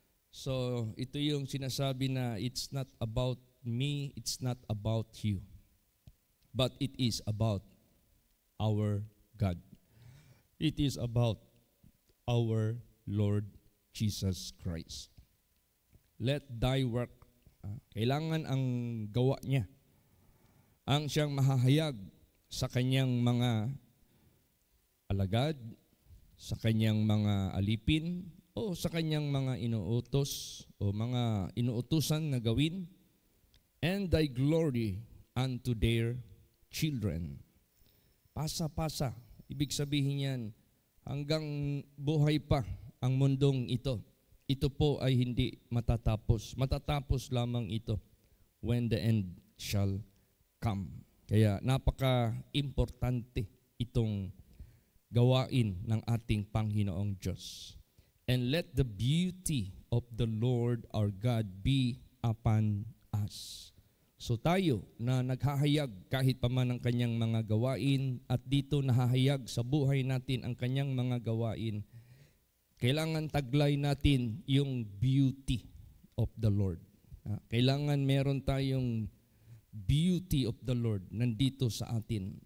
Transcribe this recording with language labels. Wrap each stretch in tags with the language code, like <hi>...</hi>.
<en>So,</en> <tl>ito yung sinasabi na</tl> <en>it's not about me, it's not about you. But it is about our God. It is about our Lord Jesus Christ. Let thy work,</en> <tl>kailangan ang gawa niya, ang siyang mahahayag sa kanyang mga alagad, sa kanyang mga alipin, o sa kanyang mga inuutos o mga inuutusan na gawin,</tl> <en>and thy glory unto their children.</en> <tl>Pasa-pasa, ibig sabihin yan, hanggang buhay pa ang mundong ito. Ito po ay hindi matatapos. Matatapos lamang ito</tl> <en>when the end shall come.</en> <tl>Kaya napaka-importante itong gawain ng ating Panginoong Diyos.</tl> <en>And let the beauty of the Lord our God be upon us.</en> <tl>So tayo na naghahayag kahit pa man ang kanyang mga gawain at dito nahahayag sa buhay natin ang kanyang mga gawain, kailangan taglay natin yung</tl> <en>beauty of the Lord.</en> <tl>Kailangan meron tayong</tl> <en>beauty of the Lord</en> <tl>nandito sa atin.</tl>